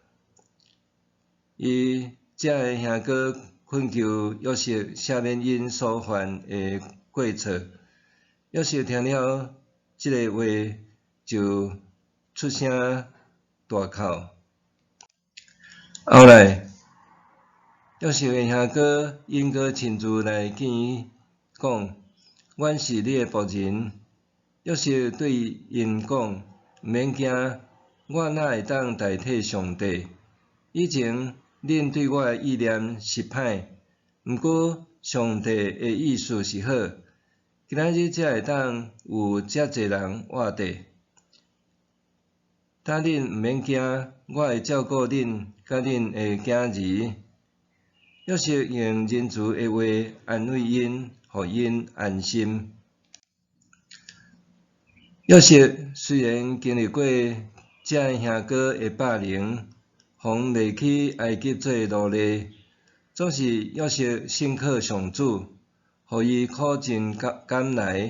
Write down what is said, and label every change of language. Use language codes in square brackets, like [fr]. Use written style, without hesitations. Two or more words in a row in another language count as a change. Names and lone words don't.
[nan] 伊这个兄哥恳求约瑟赦免因所犯的过错。约瑟听了这个话，就出声大哭。后来，约瑟的兄哥因阁亲自来见讲：阮是你的仆人。约瑟对因讲：毋免惊，我哪会当代替上帝？以前恁对我的意念是歹，毋过上帝的意思是好。今仔日才会当有遮济人活地。但恁毋免惊，我会照顾恁甲恁的囝儿。约瑟用仁慈的话安慰因，互因安心。约瑟虽然经历过这兄哥的霸凌，互卖去埃及做奴隶，总是约瑟信靠上主，互伊苦尽甘来。